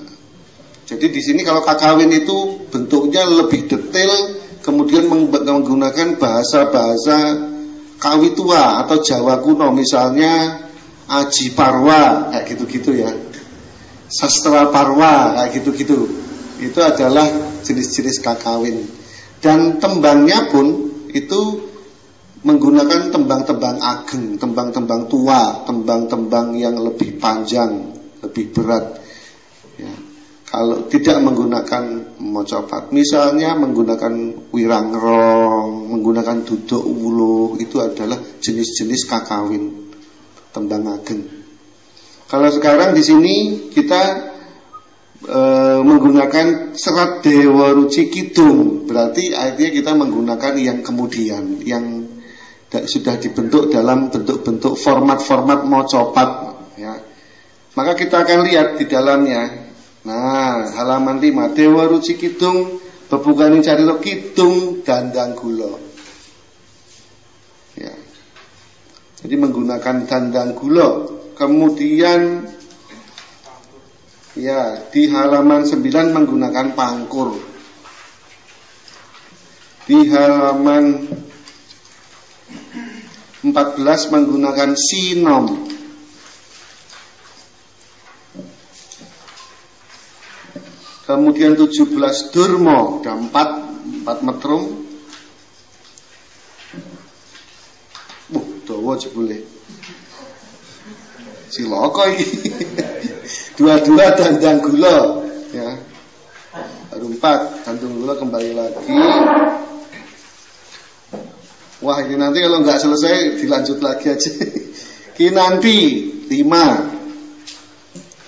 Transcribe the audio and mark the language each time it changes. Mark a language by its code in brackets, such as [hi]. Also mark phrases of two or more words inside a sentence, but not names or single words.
[id] Jadi di sini kalau kakawin itu bentuknya lebih detail, kemudian menggunakan bahasa-bahasa Kawi tua atau Jawa kuno, misalnya Aji Parwa kayak gitu-gitu ya, Sastra Parwa kayak gitu-gitu. Itu adalah jenis-jenis kakawin. Dan tembangnya pun itu menggunakan tembang-tembang ageng, tembang-tembang tua, tembang-tembang yang lebih panjang, lebih berat ya. Kalau tidak menggunakan mocopat, misalnya menggunakan wirangrong, menggunakan duduk wuluh, itu adalah jenis-jenis kakawin, tembang ageng. Kalau sekarang di sini kita menggunakan serat Dewa Ruci Kidung, berarti artinya kita menggunakan yang kemudian, yang sudah dibentuk dalam bentuk-bentuk format-format mocopat ya. Maka kita akan lihat di dalamnya. Nah, halaman 5, [jv] Dewa Ruci Kidung bebungani carita kidung dandang gula. [id] Ya. Jadi menggunakan dandang gula. Kemudian ya, di halaman 9 menggunakan pangkur. Di halaman 14 menggunakan sinom. Kemudian 17 durmo, ada 4 metrum. [jv] Dawa jebule. Cilaka iki. [id] Dua-dua dandang gula ya. Baru 4 dandang gula kembali lagi. Wah, ini nanti kalau nggak selesai dilanjut lagi aja. Kinanti 5.